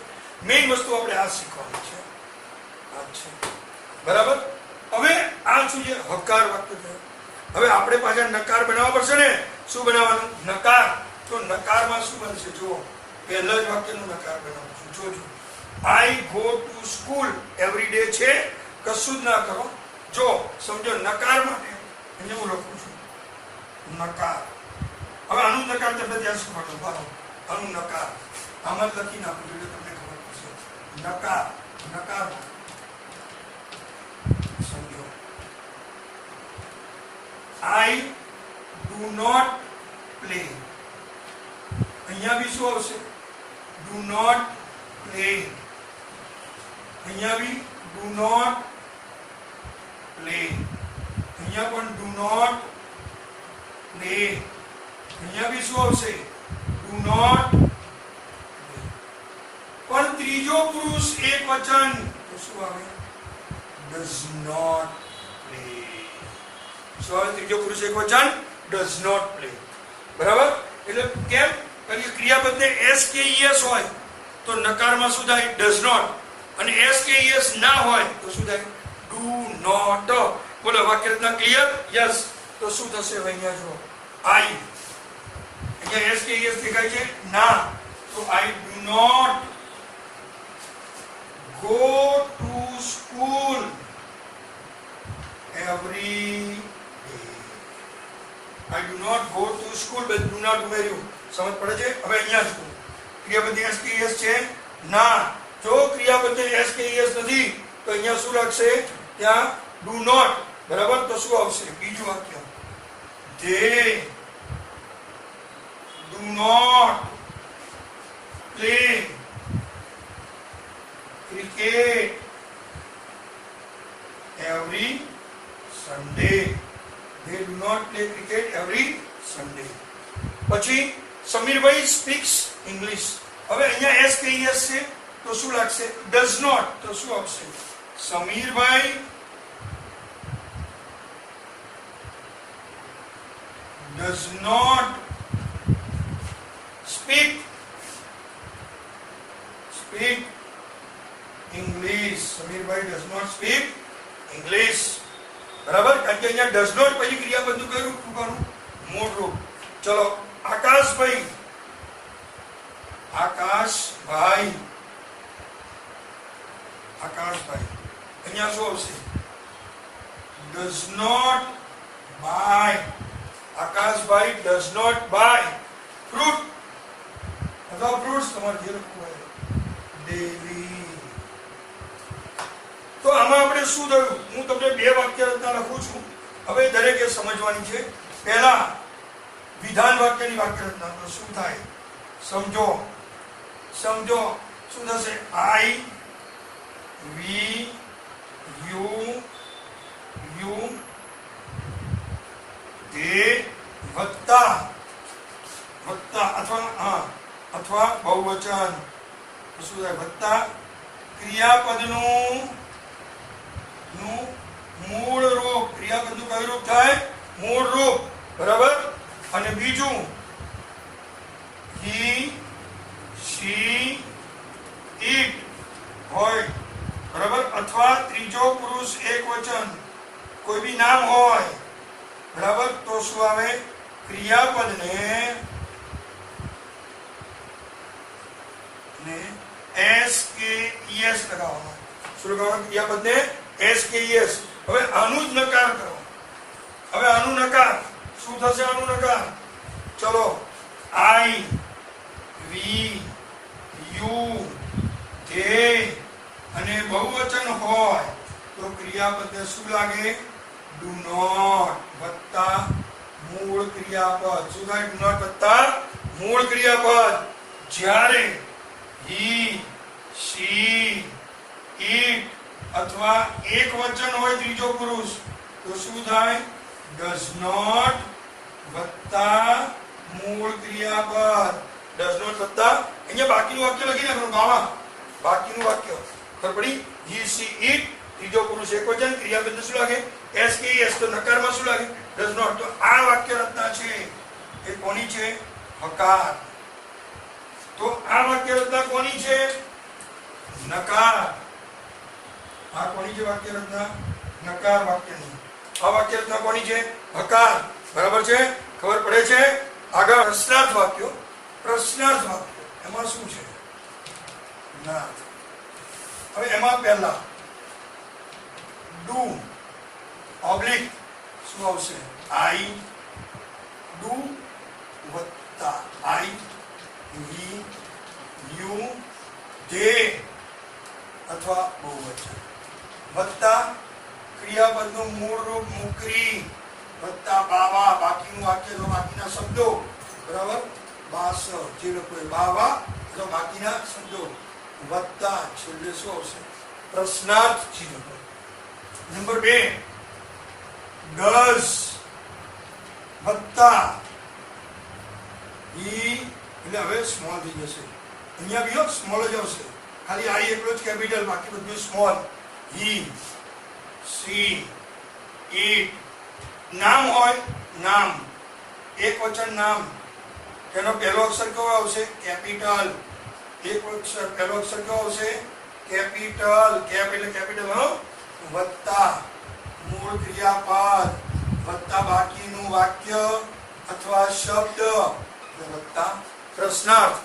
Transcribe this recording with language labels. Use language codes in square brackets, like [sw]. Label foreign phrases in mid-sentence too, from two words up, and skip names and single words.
[gu] મેઇન વસ્તુ આપણે આ શીખવાની છે. બરાબર. હવે આ શું છે? હકાર વાક્ય છે. હવે આપણે પાછા નકાર બનાવવા પડશે ને. શું બનાવવાનું? નકાર. તો નકારમાં શું બનશે? જુઓ, પહેલા જ વાક્યનું નકાર બનાવશું. જોજો, [en] I go to school every day [gu] છે, કશું જ ના કરો. જો સમજો, નકાર માટે અહીંયા હું લખું છું નકાર. હવે આનું નકાર તમને ત્યાં શું પડે? બરાબર, આનું નકાર આમાં જ લખી નાખું એટલે તમને ખબર પડશે. નકાર સમજો, [en] I do not play. [gu] અહીંયા બી શું આવશે? [en] Do not play. [gu] અહીંયા બી [en] do not play. [gu] અહીંયા પણ [en] do not play. [gu] અહીંયા બી શું આવશે? [en] Do not play. [gu] પણ ત્રીજો પુરુષ એક વચન તો શું આવે? [en] Does not play. [gu] શું આવે? ત્રીજો પુરુષ એક વચન [en] does not play. [gu] બરાબર. એટલે કેમ? કારણ કે ક્રિયાપદને SKES હોય તો નકારમાં શું થાય? [en] Does not. [gu] અને SKES ના હોય તો શું થાય? [en] Do not. [gu] બોલો, વાક્ય રચના ક્લિયર? યસ. તો શું થશે? હવે અહીંયા જુઓ, I, અહીંયા SKES દેખાય છે ના, તો [en] I do not go to school every day. I do not go to school, but do not [gu] ઉમેર્યું. સમજ પડે છે? હવે અહીંયા જુઓ, ક્રિયાપદ SKES છે ના. જો ક્રિયાપદ SKES નથી તો અહીંયા શું લાગશે? [en] ત્યાં do not. [gu] બરાબર. તો શું આવશે? બીજું વાક્ય, [en] they do not play cricket every Sunday. They do not play cricket every Sunday. [gu] પછી સમીરભાઈ [en] speaks English. [gu] હવે અહીંયા એસ કે એસ છે તો શું લાગશે? [en] does not. [gu] તો શું આવશે? [en] સમીરભાઈ does not speak English. સમીરભાઈ does not speak English. [gu] બરાબર? કારણ કે અહીંયા [en] does not [gu] પછી ક્રિયાપદનું કયું રૂપ કરવું? મૂળ રૂપ. ચલો આકાશભાઈ અહીંયા શું આવશે? [en] does not buy. આકાશભાઈ does not buy fruit અથવા fruits [gu] તમારે જે લખવું હોય [en] daily. [gu] તો આમાં આપણે શું થયું? હું તમને બે વાક્ય રચના લખું છું. હવે દરેકે સમજવાની છે. પહેલા વિધાન વાક્યની વાક્ય રચના. તો શું થાય? સમજો. શું થશે? [en] I, we, you, [gu] તે વત્તા અથવા બહુવચન. શું થાય? વત્તા ક્રિયાપદનું મૂળ રૂપ. ક્રિયાપદનું કયું રૂપ થાય? મૂળ રૂપ. બરાબર? અને બીજું [en] he, she, it [gu] હોય. બરાબર? અથવા ત્રીજો પુરુષ એકવચન કોઈ બી નામ હોય. બરાબર? તો શું આવે? ક્રિયાપદને એસ કે ઈએસ લગાવવાનો. શું લગાવવાનો? ક્રિયાપદને એસ કે ઈએસ. હવે આનું જ નકાર કરો. હવે આનું નકાર શું થશે? આનું નકાર ચલો [en] I, we, you, they [gu] અને બહુવચન હોય તો ક્રિયાપદને શું લાગે? [en] do not [gu] વત્તા મૂળ ક્રિયાપદ. શું થાય? [en] do not [gu] વત્તા મૂળ ક્રિયાપદ. જ્યારે [en] he, she, it [gu] અથવા એક વચન હોય ત્રીજો પુરુષ તો શું થાય? [en] does not [gu] વત્તા મૂળ ક્રિયાપદ. [en] does not [gu] વત્તા અહીંયા બાકીનું વાક્ય લખી નાખવાનું. બાવા બાકીનું વાક્ય ખબર પડી? [en] he, she, it [gu] ત્રીજો પુરુષ એકવચન. ક્રિયાપદ શું લાગે? એસ કે એસ. તો નકારમાં શું લાગે? [en] does not. [gu] તો આ વાક્ય રચના છે એ કોની છે? હકાર. તો આ વાક્ય રચના કોની છે? નકાર. આ કોની છે વાક્ય રચના? નકાર વાક્યની. આ વાક્ય રચના કોની છે? હકાર. બરાબર છે? ખબર પડે છે? આગળ પ્રશ્નાર્થ વાક્યો. પ્રશ્નાર્થ વાક્યો એમાં શું છે? ના. હવે એમાં પહેલા ડુ ઓબ્લિક શું આવશે? [en] I do [gu] વત્તા [en] I, we, you, they [gu] અથવા બહુવચન વત્તા ક્રિયાપદનું મૂળ રૂપ મુકરી વત્તા બાવા. બાકીનું વાક્ય તો બાકીના શબ્દો. બરાબર? બાસ જે લોકો બાવા તો બાકીના શબ્દો વત્તા છેલ્લે શું આવશે? પ્રશ્નાર્થ ચિહ્ન. નંબર 2 does વત્તા ઈ એટલે હવે સ્મોલ થઈ જશે. અહીંયા બી સ્મોલ જ આવશે. ખાલી આઈ એકલો જ કેપિટલ, બાકી બધું સ્મોલ. [en] he, she, it [gu] નામ હોય. નામ એક વચન નામ. તેનો પહેલો અક્ષર કયો આવશે? કેપિટલ. એક અક્ષર પહેલો અક્ષર કયો આવશે? કેપિટલ. કેપ એટલે કેપિટલ વત્તા મૂળ ક્રિયાપદ વત્તા બાકીનું વાક્ય અથવા શબ્દ વત્તા પ્રશ્નાર્થ.